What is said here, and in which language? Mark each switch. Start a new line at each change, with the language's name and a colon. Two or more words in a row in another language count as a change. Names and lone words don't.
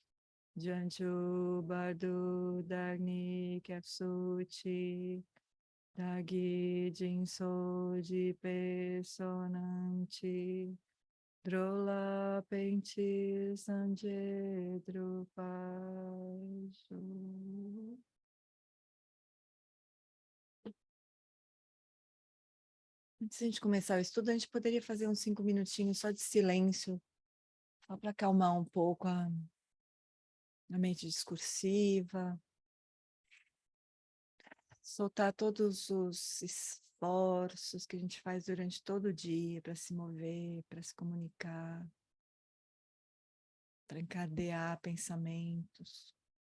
Tibetan: བྱང་ཆུབ་བར་དུ་བདག་ནི་སྐྱབས་སུ་མཆི། བདག་གིས་སྦྱིན་སོགས་བགྱིས་པའི་བསོད་ནམས་ཀྱིས། འགྲོ་ལ་ཕན་ཕྱིར་སངས་རྒྱས་འགྲུབ་པར་ཤོག.
Portuguese: Antes de a gente começar o estudo, a gente poderia fazer uns 5 minutinhos só de silêncio, só para acalmar um pouco a mente discursiva, soltar todos os esforços que a gente faz durante todo o dia para se mover, para se comunicar, para encadear pensamentos.